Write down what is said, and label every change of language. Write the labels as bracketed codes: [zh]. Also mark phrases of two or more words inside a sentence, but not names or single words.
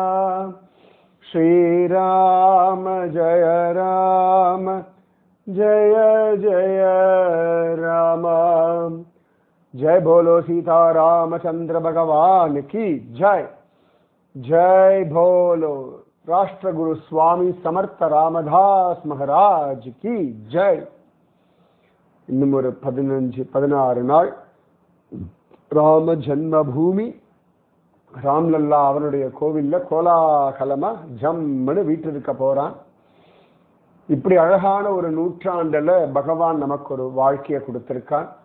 [hi] श्री राम जय राम जय जय राम। जय बोलो सीता रामचंद्र भगवान की जय। जय बोलो राष्ट्रगुरु स्वामी समर्थ रामदास महाराज की जय। [ta] இன்னும் ஒரு 15-16 நாள் ராம ஜன்மபூமி ராம்லல்லா அவனுடைய கோவில்ல கோலாகலமா ஜம்முன்னு வீட்டிருக்க போறான். இப்படி அழகான ஒரு நூற்றாண்டுல பகவான் நமக்கு ஒரு வாழ்க்கையை கொடுத்திருக்கான்.